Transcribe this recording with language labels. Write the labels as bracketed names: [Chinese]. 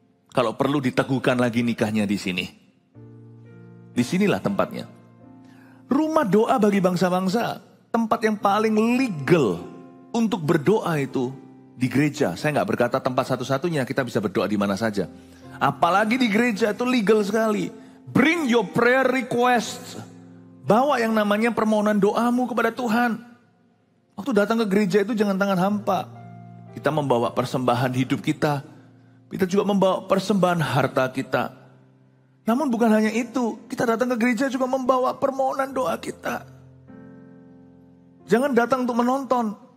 [Indonesian] Kalau perlu diteguhkan lagi nikahnya di sini. Disinilah tempatnya. Rumah doa bagi bangsa-bangsa. Tempat yang paling legal untuk berdoa itu di gereja. Saya nggak berkata tempat satu-satunya, kita bisa berdoa di mana saja. Apalagi di gereja itu legal sekali. [English] Bring your prayer request. [Indonesian] Bawa yang namanya permohonan doamu kepada Tuhan. Waktu datang ke gereja itu jangan tangan hampa. Kita membawa persembahan hidup kita. Kita juga membawa persembahan harta kita. Namun bukan hanya itu. Kita datang ke gereja juga membawa permohonan doa kita. Jangan datang untuk menonton.